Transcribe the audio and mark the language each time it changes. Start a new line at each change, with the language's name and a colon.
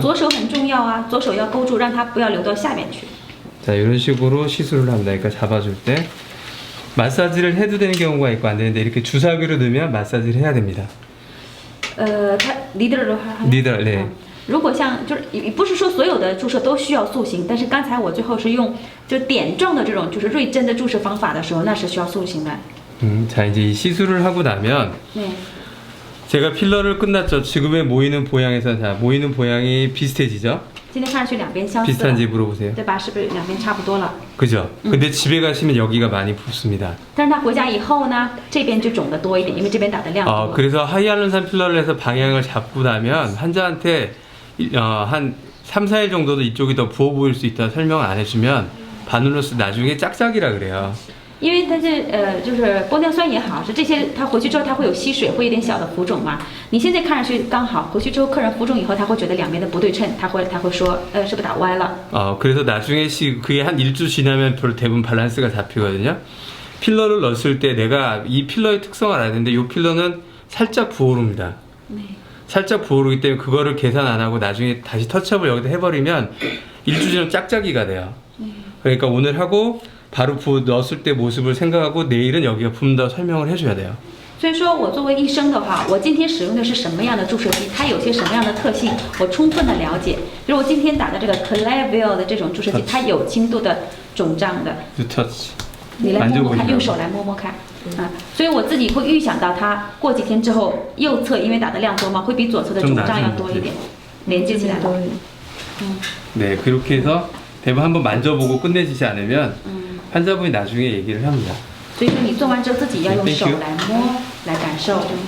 Chinese: 左手很重要啊，左手要勾住，让它不要流到下面去。
Korean: 자, 이런 식으로 시술을 합니다. 그러니까 잡아줄 때 마사지를 해도 되는 경우가 있고 안 되는데 이렇게 주사기로 넣으면 마사지를 해야 됩니다.
Chinese: 它needle的话
Korean: needle, 네.
Chinese: 如果像就是也不是说所有的注射都需要塑形，但是刚才我最后是用就点状的这种就是锐针的注射方法的时候，那是需要塑形的。
Korean: 자, 이제 이 시술을 하고 나면
Chinese: 对。
Korean: 제가 필러를 끝났죠. 지금의 모이는 보양에서 자, 모이는 보양이 비슷해지죠?
Chinese: 今天看上去两边相似了，
Korean: 비슷한지 물어보세요.
Chinese: 对吧？是不是两边差不多了？
Korean: 그죠? 근데 집에 가시면 여기가 많이 붓습니다.
Chinese: 但是他回家以后呢，这边就肿得多一点，因为这边打的量多。
Korean: 그래서 하이알론산 필러를 해서 방향을 잡고 나면 환자한테 한 3, 4일 정도도 이쪽이 더 부어 보일 수 있다 설명을 안 해주면 바누로스 나중에 짝짝이라 그래요.
Chinese: 因为它就是玻尿酸也好，是这些，它回去之后它会有吸水，会有点小的浮肿嘛。你现在看上去刚好，回去之后客人浮肿以后，他会觉得两边的不对称，他会说，是不是打歪了？
Korean: 그래서 나중에 그게 한 일주 지나면 대부분 밸런스가 잡히거든요. 필러를 넣었을 때 내가 이 필러의 특성을 알아야 되는데 이 필러는 살짝 부어오릅니다. 네. 살짝 부어오르기 때문에 그거를 계산 안 하고 나중에 다시 터치업을 여기다 해버리면 일주 지나면 짝짝이가 돼요. 그러니까 오늘 하고 바로 넣었을 때 모습을 생각하고 내일은 여기가 붓는다고 설명을 해줘야 돼요.
Chinese: 所以说我作为医生的话，我今天使用的是什么样的注射剂，它有些什么样的特性，我充分的了解。比如我今天打的这个 Clavil 的这种注射剂，它有轻度的肿胀的，
English: touch.
Chinese: 你来摸摸看，用手来摸摸看，所以我自己会预想到它过几天之后，右侧因为打的量多嘛，会比左侧的肿胀要多一点，连接起来了。
Korean: 네, 그렇게 해서 대부분 한번 만져보고 끝내지지 않으면 환자분이 나중에 얘기를 합니다.
Chinese: 所以说你做完之后自己要用手来摸，来感受。